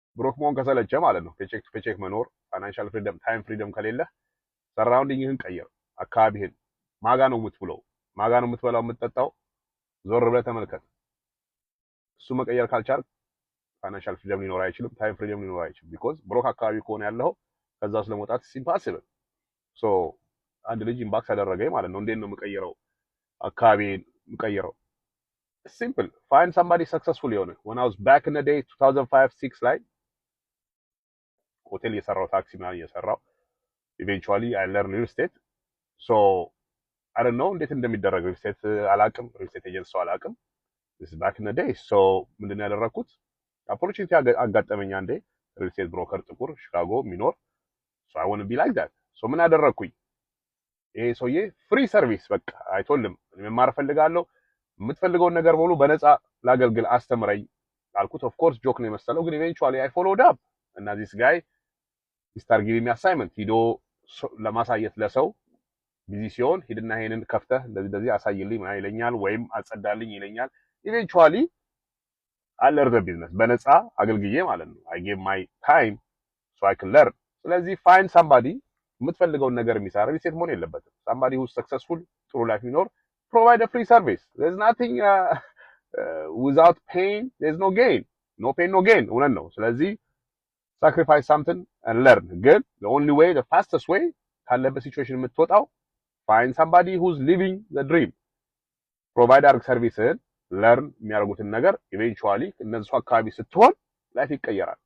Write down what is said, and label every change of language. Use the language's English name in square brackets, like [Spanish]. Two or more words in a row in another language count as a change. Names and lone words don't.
[Amharic] ብሮክ መሆን ከሰለቸ ማለት ነው [English] paycheck to paycheck [Amharic] መኖር [English] financial freedom time freedom [Amharic] ከሌለ ሰራውንዲንግህን ቀይር አካባቢህን ማጋ ነው የምትውለው ማጋ ነው የምትበላው የምትጠጣው ዞር ብለህ ተመልከት እሱ መቀየር ካልቻል [English] financial freedom [Amharic] ሊኖር አይችልም [English] time freedom [Amharic] ሊኖር አይችልም [English] because broke [Amharic] አካባቢ ከሆነ ያለው ከዛው ስለመውጣት [English] impossible so [Amharic] አንድ ልጅ ኢምባክስ ያደረገኝ ማለት ነው እንዴት ነው የምቀይረው አካባቢን የምቀይረው [English] simple find somebody successful [Amharic] የሆነ when [English] I was back in the day 2005 6 [Amharic] ላይ ሆቴል የሰራው ታክሲ ምናምን የሰራው [English] eventually I learned real estate so I don't know [Amharic] እንዴት እንደሚደረግ [English] real estate አላቅም real estate agent [Amharic] ሰው አላቅም [English] this is back in the day so [Amharic] ምንድነው ያደረኩት [English] opportunity [Amharic] አጋጠመኝ አንዴ [English] real estate broker [Amharic] ጥቁር ሺካጎ ሚኖር [English] so I want to be like that so [Amharic] ምን አደረኩኝ ይሄ ሰውዬ [English] free service [Amharic] በቃ አይቶልም መማር ፈልጋለሁ የምትፈልገው ነገር በሙሉ በነፃ ላገልግል አስተምረኝ አልኩት [English] of course joke [Amharic] ነው የመሰለው ግን [English] eventually I followed up [Amharic] እና [English] this guy he started giving me assignment [Amharic] ሂዶ ለማሳየት ለሰው ቢዚ ሲሆን ሂድና ይሄንን ከፍተህ እንደዚህ አሳይልኝ ማለት ይለኛል ወይም አጸዳልኝ ይለኛል [English] eventually I learned the business [Amharic] በነፃ አገልግዬ ማለት ነው [English] I gave my time so I can learn ስለዚህ find somebody [Amharic] የምትፈልገው ነገር የሚሰራ ሪሴት መሆን የለበትም [English] somebody who is successful [Amharic] ጥሩ ላይፍ የሚኖር [English] provide a free service there's nothing without pain there's no gain no pain no gain [Amharic] እውነት ነው ስለዚህ [English] sacrifice something and learn good the only way the fastest way [Amharic] ካለበት ሲቹዌሽን የምትወጣው [English] find somebody who's living the dream provide our service learn [Amharic] የሚያደርጉትን ነገር [English] eventually [Amharic] እነሱ አካባቢ ስትሆን ላይፍ ይቀየራል